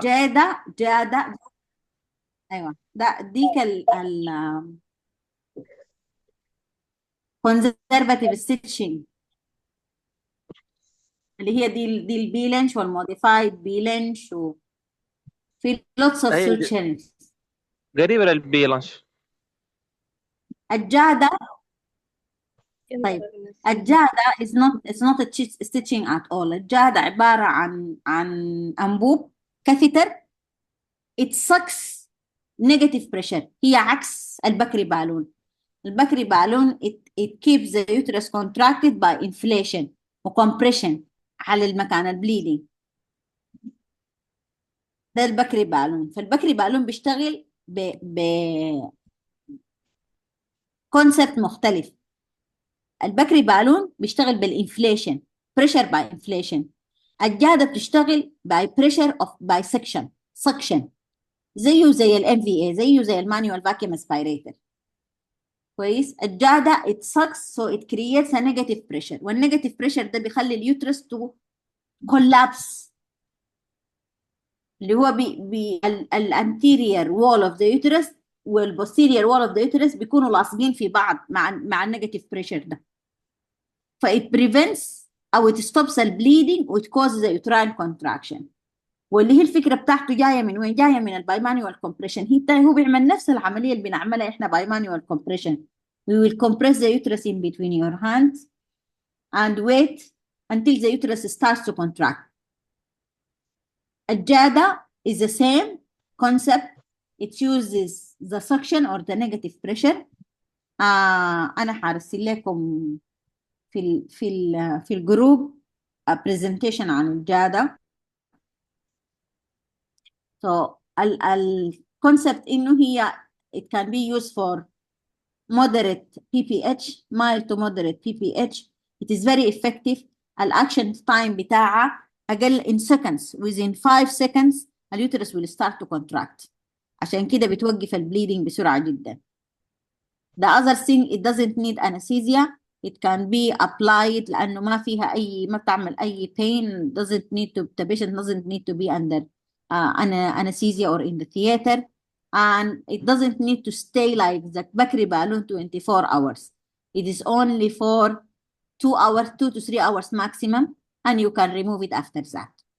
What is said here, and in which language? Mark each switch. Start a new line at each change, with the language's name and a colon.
Arabic: جادة أيوة، ده ديك ال
English: conservative stitching
Arabic: اللي هي دي البيلنش والموديفايد بيلنش، وفي
English: lots of
Arabic: أيوة
English: sutures.
Arabic: قريبة للبيلانش. الجادة، طيب الجادة
English: it's not a stitching at all.
Arabic: الجادة عبارة عن أنبوب كاثيتر
English: it sucks negative pressure.
Arabic: هي عكس البكري بالون.
English: البكري balloon it keeps the uterus contracted by inflation وcompression
Arabic: على المكان البليدنج. ده البكري بالون. فالبكري بالون بيشتغل ب كونسبت مختلف. البكري بالون بيشتغل بالانفليشن،
English: pressure by inflation.
Arabic: الجادة بتشتغل
English: by pressure of by suction
Arabic: زيه زي الام في اي، زيه زي المانيوال فاكيوم اسبيريتر. كويس. الجادة
English: it sucks so it creates a negative pressure،
Arabic: والنيجاتيف pressure ده بيخلي اليوترس
English: to collapse،
Arabic: اللي هو الانتيريور وول اوف ذا يوترس والبوستيريور وول اوف ذا يوترس بيكونوا لاصقين في بعض مع النيجاتيف بريشر ده.
English: فit prevents
Arabic: او
English: it stops البليدنج و it causes a uterine contraction.
Arabic: واللي هي الفكره بتاعته جايه من وين؟ جايه من البايمانيوال كومبريشن. هو بيعمل نفس العمليه اللي بنعملها احنا بايمانيوال كومبريشن.
English: We will compress the uterus in between your hands and wait until the uterus starts to contract. الجادة is the same concept. It uses the suction or the negative pressure.
Arabic: أنا حارسل لكم في الجروب presentation عن الجادة.
English: So الconcept
Arabic: إنه هي
English: it can be used for moderate PPH, mild to moderate PPH. It is very effective. الأكشن time
Arabic: بتاعها أقل
English: in seconds. Within 5 seconds اليوترس will start to contract.
Arabic: عشان كده بتوقف البليدنج بسرعة جدا.
English: The other thing, it doesn't need anesthesia. It can be applied
Arabic: لأنه ما فيها ما بتعمل أي
English: pain. The patient doesn't need to be under anesthesia or in the theater. And it doesn't need to stay like the Bakri balloon 24 hours. It is only for 2 hours, 2 to 3 hours maximum, and you can remove it after that.